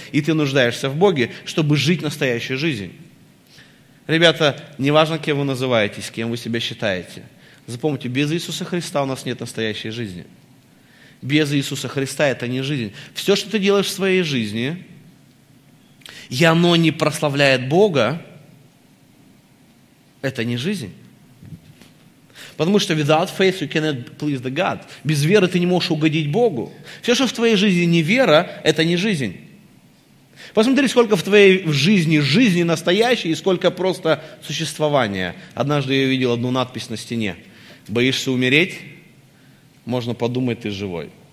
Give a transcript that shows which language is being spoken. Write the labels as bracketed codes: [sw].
[ru] И ты нуждаешься в Боге, чтобы жить настоящую жизнь. Ребята, неважно, кем вы называетесь, кем вы себя считаете. Запомните, без Иисуса Христа у нас нет настоящей жизни. Без Иисуса Христа это не жизнь. Все, что ты делаешь в своей жизни, и оно не прославляет Бога, это не жизнь. Потому что [en] without faith you cannot please the God. [ru] Без веры ты не можешь угодить Богу. Все, что в твоей жизни не вера, это не жизнь. Посмотри, сколько в твоей жизни настоящей и сколько просто существования. Однажды я видел одну надпись на стене. Боишься умереть? Можно подумать, ты живой.